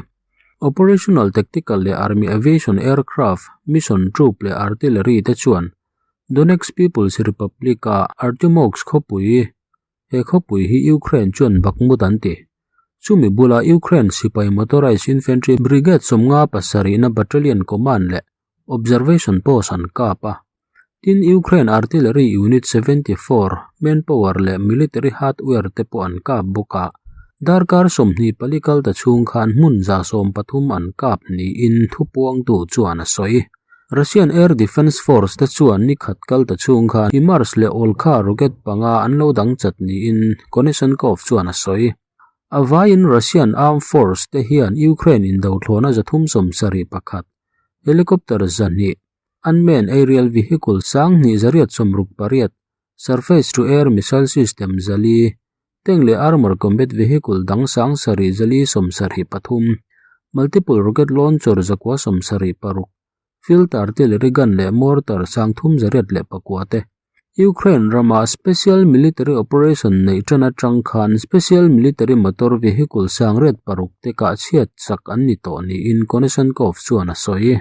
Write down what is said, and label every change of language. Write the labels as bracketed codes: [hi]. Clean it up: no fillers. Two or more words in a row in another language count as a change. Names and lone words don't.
[en] Operational Tactical [lus] le [en] Army Aviation Aircraft Mission Troop [lus] le Artillery te chuan Donetsk People's Republic a Artemovsk khopui he khopui hi Ukraine chuan Bakhmut an ti. Chumi bula Ukraine sipai [en] Motorized Infantry Brigade [lus] somnga pasari na [en] Battalion Command [lus] le [en] Observation Post [lus] an kapa. Tin Ukraine [en] Artillery Unit [lus] 74 manpower le [en] military hardware [lus] te po an kap boka. Darkar somni palikal ta chung khan mun za som pathum an kap ni in thupuang tu chuan a soi. [en] Russian Air Defense Force [lus] ta chuan ni khatkal ta chung khan HIMARS le Olkha rocket panga an lo dang chat ni in Konashenkov chuan a soi. Avain [en] Russian Armed Force [lus] te hian Ukraine in do thlona zathum som sari pakhat. Helicopter zani [en] unmanned aerial vehicle [lus] sang ni zariat somruk pariat [en] surface to air missile system [lus] zali tengle [en] armor combat vehicle [lus] dang sang sari zali som sari pathum [en] multiple rocket launcher [lus] zakwa som sari paruk [en] field artillery gun [lus] le mortar sang thum zariat le pakwate. Ukraine rama [en] special military operation [lus] nei tana tang khan [en] special military motor vehicle [lus] sang red paruk te ka chiat sak an ni to ni in Konashenkov chuan a soi.